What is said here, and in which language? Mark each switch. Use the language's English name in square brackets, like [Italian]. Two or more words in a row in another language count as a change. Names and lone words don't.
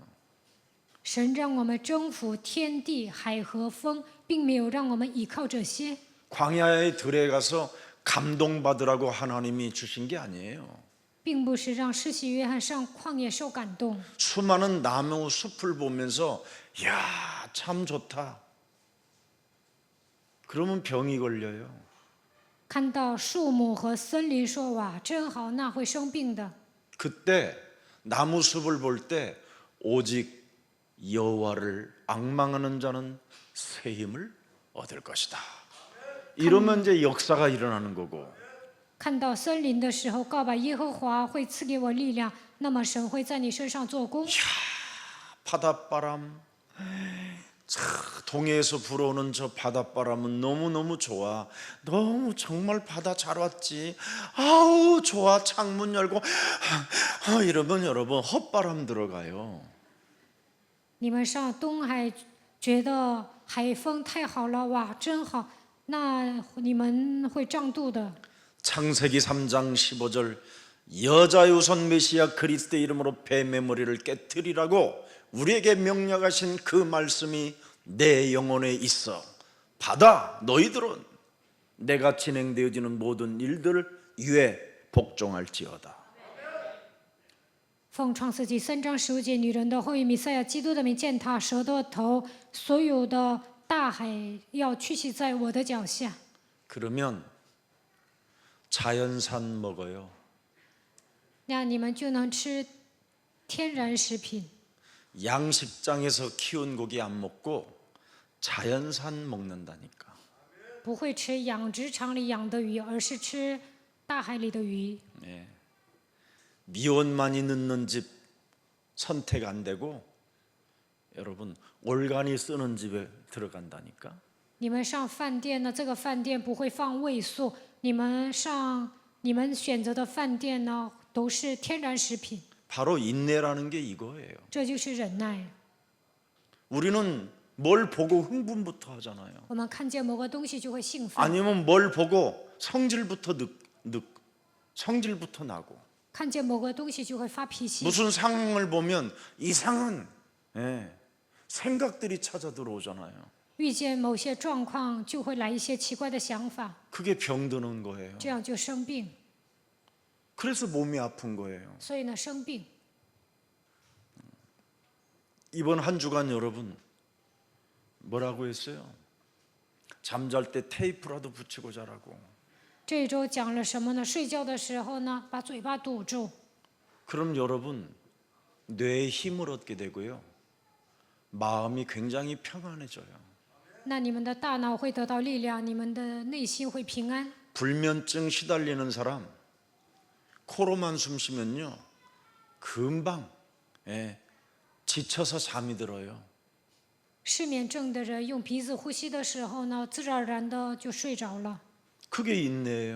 [Chinese] 神让我们征服天地海和风，并没有让我们依靠这些。 [Korean] 광야의 들에 가서 감동받으라고 하나님이 주신 게 아니에요. [Chinese] 并不是让施洗约翰上旷野受感动， [Korean] 수많은 나무 숲을 보면서 야, 참 좋다. 그러면 병이 걸려요. [Chinese] 看到树木和森林说哇真好，那会生病的。 [Korean] 그때 나무 숲을 볼 때 오직 여호와를 앙망하는 자는 새 힘을 얻을 것이다. 이러면 이제 역사가 일어나는 거고. [Chinese] 看到森林的时候，告白耶和华会赐给我力量，那么神会在你身上做工。 [Korean] 바닷바람, 동해에서 불어오는 저 바닷바람은 너무너무 좋아. 너무 정말 바다 잘 왔지. 아우 좋아. 창문 열고 이러면 여러분 헛바람 들어가요. [Chinese] 你们上东海觉得海风太好了，哇，真好，那你们会胀肚的。 [Korean] 창세기 3장 15절 여자 유선 메시아 그리스도의 이름으로 뱀의 머리를 깨뜨리라고 우리에게 명령하신 그 말씀이 내 영혼에 있어. 받아 너희들은 내가 진행되어지는 모든 일들 위에 복종할지어다. [Chinese] 奉创世纪3章15节，女人的后裔弥赛亚基督的名践踏蛇的头，所有的大海要屈膝在我的脚下。 [Korean] 그러면 자연산 먹어요. [Chinese] 那你们就能吃天然食品， [Korean] 양식장에서 키운 고기 안 먹고 자연산 먹는다니까. [Chinese] 不会吃养殖场里养的鱼，而是吃大海里的鱼。 [Korean] 미원만이 넣는 집 선택 안 되고 여러분 올간이 쓰는 집에 들어간다니까. [Chinese] 你们上饭店呢，这个饭店不会放味素，你们选择的饭店呢，都是天然食品， [Korean] 바로 인내라는 게 이거예요. [Chinese] 这就是忍耐。 [Korean] 우리는 뭘 보고 흥분부터 하잖아요. [Chinese] 我们看见某个东西就会兴奋， [Korean] 아니면 뭘 보고 성질부터 나고 [Chinese] 看见某个东西就会发脾气， [Korean] 무슨 상황을 보면 이상한 생각들이 찾아 들어오잖아요. [Chinese] 遇见某些状况就会来一些奇怪的想法， [Korean] 그게 병드는 거예요. [Chinese] 这样就生病。 [Korean] 그래서 몸이 아픈 거예요. [Chinese] 所以呢，生病。 [Korean] 이번 한 주간 여러분 뭐라고 했어요? 잠잘 때 테이프라도 붙이고 자라고. [Chinese] 这一周讲了什么呢？睡觉的时候呢，把嘴巴堵住， [Korean] 그럼 여러분 뇌에 힘을 얻게 되고요. 마음이 굉장히 평안해져요. [Chinese] 那你们的大脑会得到力量，你们的内心会平安。 [Korean] 불면증 시달리는 사람 코로만 숨 쉬면요 금방 지쳐서 잠이 들어요. [Chinese] 失眠症的人用鼻子呼吸的时候呢，自然而然的就睡着了， [Korean] 그게 인내예요.